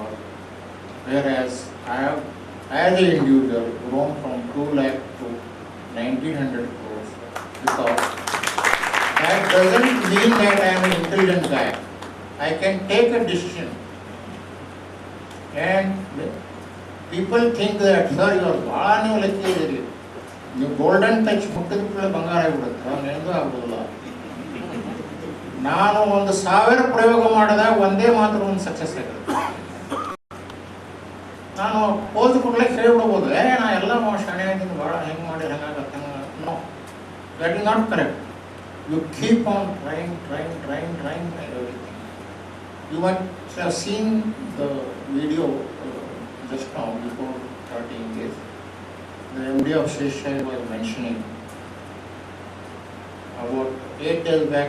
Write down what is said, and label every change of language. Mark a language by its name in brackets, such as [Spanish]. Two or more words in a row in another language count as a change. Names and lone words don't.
[English] Whereas I have, as an individual, grown from 2 lakh to 1900 crores, because that doesn't mean that I am an intelligent guy. I can take a decision. And people think that, sir, you are bhana lucky. You golden touch [Kannada] ಮುಟ್ಟಿದ್ದೆಲ್ಲ ಬಂಗಾರ ಆಗ್ಬಿಡುತ್ತೆ, ನಂದು ಆಗುದಿಲ್ಲ. ನಾನು ಒಂದು 1000 ಪ್ರಯೋಗ ಮಾಡಿದಾಗ ಒಂದೇ ಮಾತ್ರ ಒಂದು ಸಕ್ಸಸ್ ಆಗುತ್ತೆ. ನಾನು ಪೋಸ್ ಕೊಡ್ಲಿಕ್ಕೆ ಹೇಳ್ಬಿಡ್ಬೋದು, ನಾ ಎಲ್ಲ ಶಾಣೆ ಆಗಿದ್ದೀನಿ, ಭಾಳ ಹೆಂಗೆ ಮಾಡಿ ಹಂಗಾಗತ್ತೆ. [English] No, that is not correct. You keep on trying [Kannada] everything. [English] You might have seen the video just now, before 13 days. The MD of Sesha was mentioning about 8 days back.